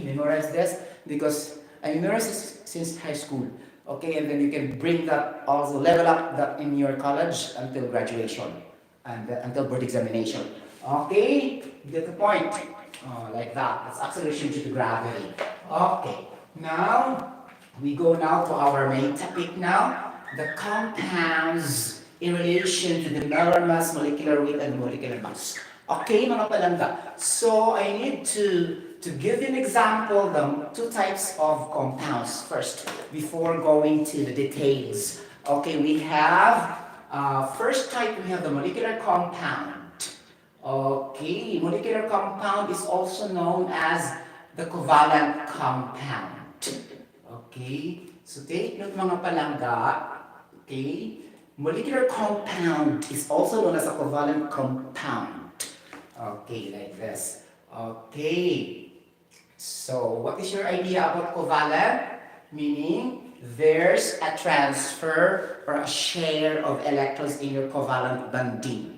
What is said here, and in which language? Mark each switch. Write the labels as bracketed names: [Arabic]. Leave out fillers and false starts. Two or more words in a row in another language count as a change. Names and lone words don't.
[English] Memorize this because I memorized this since high school, okay, and then you can bring that, also level up that in your college until graduation and until board examination, okay? Get the point? Like that. That's acceleration due to gravity. Okay. Now we go now to our main topic now. The compounds in relation to the molar mass, molecular weight, and molecular mass. [Cebuano] Okay, mga palangga. [English] So I need to give you an example, the two types of compounds first, before going to the details. Okay, we have, first type, we have the molecular compound. Okay, molecular compound is also known as the covalent compound. Okay, so take note [Cebuano] mga palangga. [English] Okay, molecular compound is also known as a covalent compound. Okay, like this. Okay, so what is your idea about covalent? Meaning there's a transfer or a share of electrons in your covalent bonding.